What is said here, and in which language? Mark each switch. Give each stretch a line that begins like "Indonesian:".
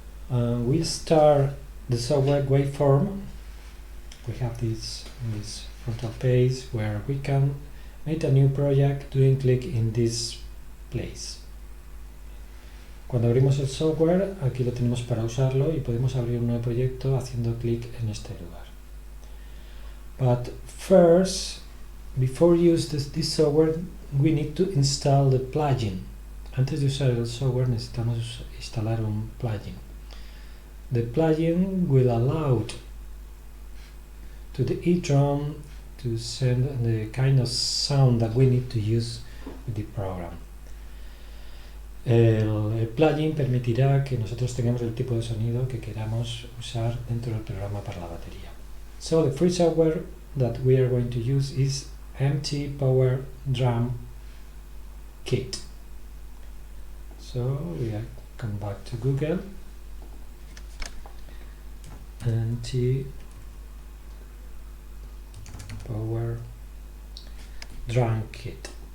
English: We start the software Waveform. We have this frontal page where we can make a new project doing click in this place.
Spanish: Cuando abrimos el software, aquí lo tenemos para usarlo y podemos abrir un nuevo proyecto haciendo clic en este lugar.
English: But first, before use this software, we need to install the plugin.
Spanish: Antes de usar el software necesitamos instalar un plugin.
English: The plugin will allow to the edrump to send the kind of sound that we need to use with the program.
Spanish: El plugin permitirá que nosotros tengamos el tipo de sonido que queramos usar dentro del programa para la batería.
English: So the free software that we are going to use is Mtpowerdrump kit. So we come back to Google. Mtpowerdrump kit.